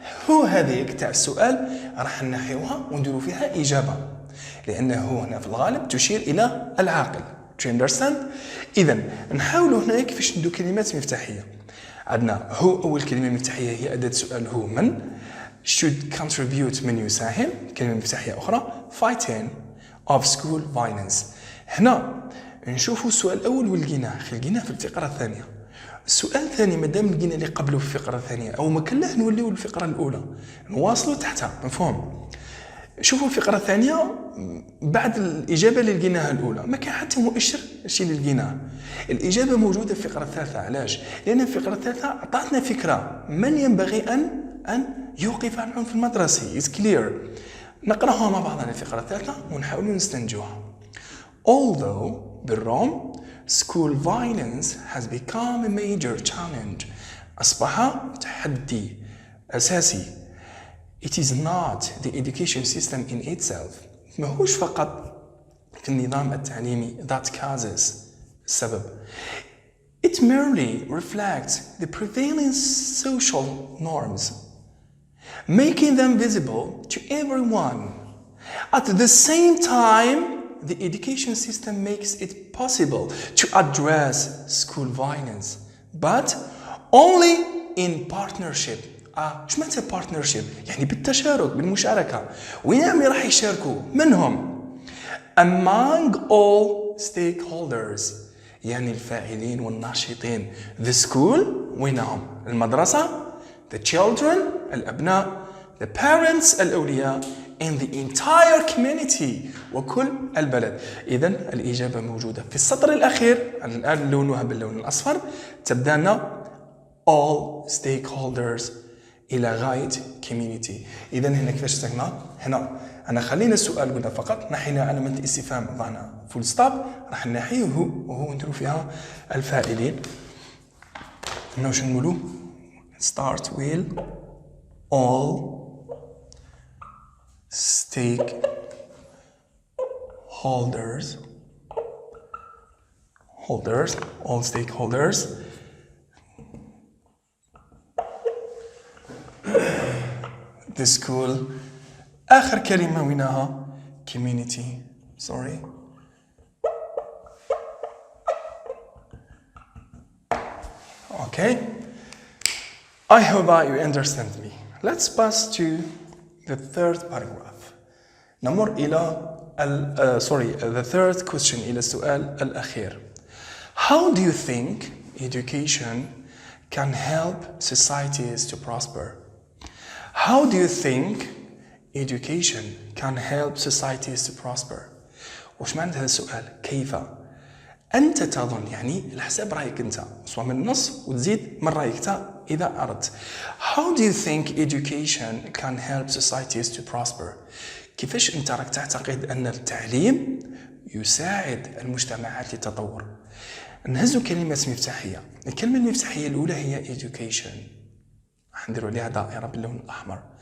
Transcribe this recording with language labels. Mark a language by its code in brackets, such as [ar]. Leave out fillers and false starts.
[ar] هو هذيك تاع السؤال راح نحيوها ونديروا فيها إجابة، لأنه هنا في الغالب تشير إلى العاقل. [en] Do you understand؟ [ar] إذا نحاولوا هنا كيفاش نديروا كلمات مفتاحية. عندنا هو أول كلمة مفتاحية هي أداة سؤال هو من. [en] should contribute [ar] من يساهم، كلمة مفتاحية أخرى [en] fighting of school violence. [ar] هنا نشوفوا السؤال الأول ولقيناه في الفقرة الثانية. السؤال الثاني مادام لقينا اللي قبله في الفقرة الثانية أو ما كان له نوليو الفقرة الأولى نواصلوا تحتها، مفهوم؟ شوفوا الفقرة الثانية بعد الإجابة اللي لقيناها الأولى ما كان حتى مؤشر الشيء اللي لقيناه. الإجابة موجودة في الفقرة الثالثة. علاش؟ لأن الفقرة الثالثة أعطتنا فكرة من ينبغي أن يوقف عن العنف المدرسي. [en] It's clear. [ar] نقراها مع بعضنا الفقرة الثالثة ونحاول نستنتجوها. [en] Although بالروم school violence has become a major challenge. [ar] أصبح تحدي أساسي. [en] It is not the education system in itself. [ar] ماهوش فقط في النظام التعليمي [en] that causes [ar] السبب. [en] It merely reflects the prevailing social norms, making them visible to everyone. At the same time, the education system makes it possible to address school violence, but only in partnership. [ar] ايش معناتها partnership؟ يعني بالتشارك بالمشاركة. وين راح يشاركوا؟ منهم؟ [en] Among all stakeholders، [ar] يعني الفاعلين والناشطين. [en] The school [ar] وينهم؟ المدرسة. [en] The children [ar] الأبناء. [en] The parents [ar] الأولياء. [en] And the entire community [ar] وكل البلد. إذن الإجابة موجودة في السطر الأخير. الآن لونها باللون الأصفر. تبدأ لنا [en] all stakeholders [ar] إلى غاية community. إذن هنا كيفاش سكنا؟ هنا أنا خلينا السؤال قلنا فقط نحينا علامة الاستفهام ضعنا فول ستوب راح نحيه وهو نديرو فيها الفاعلين. هنا واش نقولو؟ [en] start with all all stakeholders the school. [ar] آخر كلمة وينها community. [en] Sorry. Okay. I hope that you understand me. Let's pass to the third paragraph. [ar] نمر إلى [en] the third question [ar] إلى السؤال الأخير. [en] How do you think education can help societies to prosper? How do you think education can help societies to prosper? [ar] وش معنى هذا السؤال؟ كيف؟ أنت تظن يعني الحساب رأيك أنت سواء من النص وتزيد من رأيك أنت إذا أردت. [en] How do you think education can help societies to prosper? [ar] كيفاش أنت راك تعتقد أن التعليم يساعد المجتمعات للتطور؟ نهزو كلمات مفتاحية. الكلمة المفتاحية الأولى هي education. راح نديرو عليها دائرة باللون الأحمر.